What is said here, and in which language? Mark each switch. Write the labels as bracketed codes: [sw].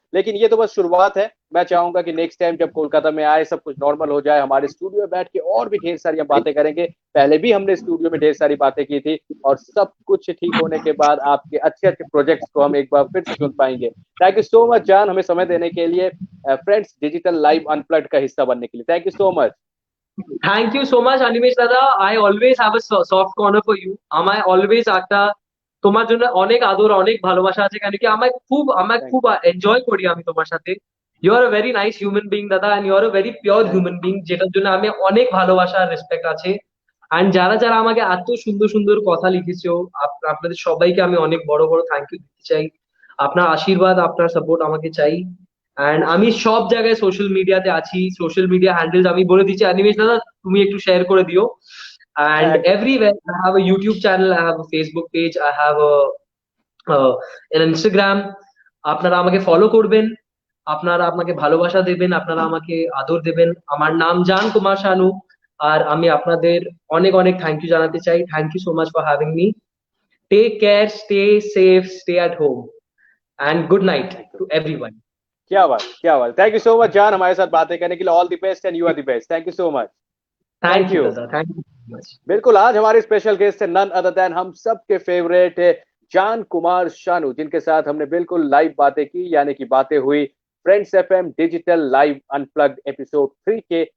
[hi] लेकिन ये तो बस शुरुआत है। मैं चाहूंगा कि नेक्स्ट टाइम जब कोलकाता में आए, सब कुछ नॉर्मल हो जाए, हमारे स्टूडियो में बैठ के और भी ढेर सारी हम बातें करेंगे। पहले भी हमने स्टूडियो में ढेर सारी बातें की थी, और सब कुछ ठीक होने के बाद आपके अच्छे अच्छे प्रोजेक्ट्स को हम एक बार फिर से सुन पाएंगे। थैंक यू सो मच जान, हमें समय देने के लिए, फ्रेंड्स डिजिटल लाइव अनप्लग्ड का हिस्सा बनने के लिए। Thank you so much. [en] Thank you so much, Animesh Dada. I always have a soft corner for you. [bn] আমায় always একটা তোমার জন্য অনেক আদর, অনেক ভালোবাসা আছে, কারণ কি আমায় [hi] थैंक [bn] খুব এনজয় করি আমি তোমার সাথে। [en] you are a very nice human being দাদা, and you are a very pure [hi] thank [bn] human being, যেটার জন্য আমি অনেক ভালোবাসা আর রেসপেক্ট আছে। এন্ড যারা যারা আমাকে এত সুন্দর সুন্দর কথা লিখেছো, আপনাদের সবাইকে আমি অনেক বড় বড় থ্যাংক ইউ দিতে চাই। আপনার আশীর্বাদ, আপনার সাপোর্ট আমাকে চাই। এন্ড আমি সব জায়গায় সোশ্যাল মিডিয়াতে আছি, সোশ্যাল মিডিয়া হ্যান্ডেলস আমি বলে দিচ্ছি, অ্যানিমেশ দাদা তুমি একটু শেয়ার করে দিও। [en] and [hi] thank [en] everywhere I have a YouTube channel, I have a Facebook page, I have a an Instagram. [bn] আপনারা আমাকে ফলো করবেন। আপনারা আমাকে ভালোবাসা দেবেন, আপনারা আমাকে আদর দেবেন। আমার নাম জান কুমার শানু, আর আমি আপনাদের অনেক অনেক থ্যাংক ইউ জানাতে চাই। [en] Thank you so much for having me. Take care, stay safe, stay at home, and good night to everyone. [hi] क्या बात, क्या बात। थैंक यू सो मच जान, हमारे साथ बातें करने के लिए। All the best and you are the best. Thank you so much. Thank thank you you. Brother, thank you so much. बिल्कुल, आज हमारे स्पेशल गेस्ट है नन अदर देन हम सबके फेवरेट जान कुमार शानू, जिनके साथ हमने बिल्कुल लाइव बातें की, यानी कि बातें हुई friends FM digital live unplugged episode 3 के।